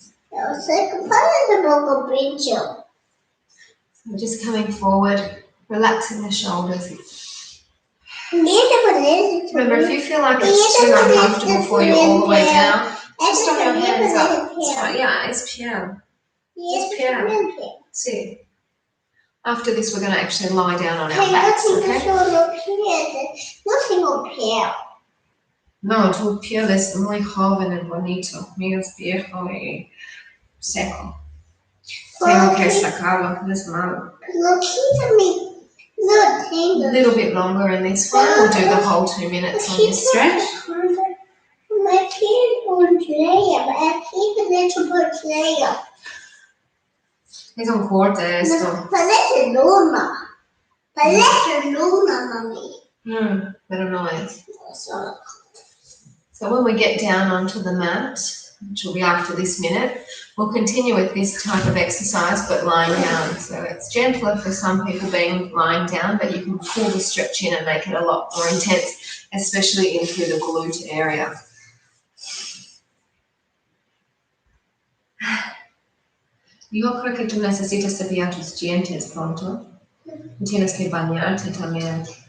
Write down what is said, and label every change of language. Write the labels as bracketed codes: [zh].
[es] Yo sé que parece un poco pincho. [en] So just coming forward, relaxing the shoulders. Remember, if you feel like it's too uncomfortable for you all the way down, just on your hands up. So, yeah, it's piel. It's piel. See. After this, we're going to actually lie down on our backs, okay? [es] No, tu piel es muy joven y bonito. Mío es viejo y seco. Tengo que sacarlo, es malo. [en] A little bit longer in this one. We'll do the whole 2 minutes on this stretch. My teeth won't play, but I keep a little bit player. [es] Es un corte esto. Parece luna. Parece luna, mami. Pero no es. [en] So when we get down onto the mat, which will be after this minute, we'll continue with this type of exercise but lying down. So it's gentler for some people being lying down, but you can pull the stretch in and make it a lot more intense, especially in through the glute area. [es] Yo creo que tú necesitas cepillar tus dientes pronto. Tienes que bañarte también.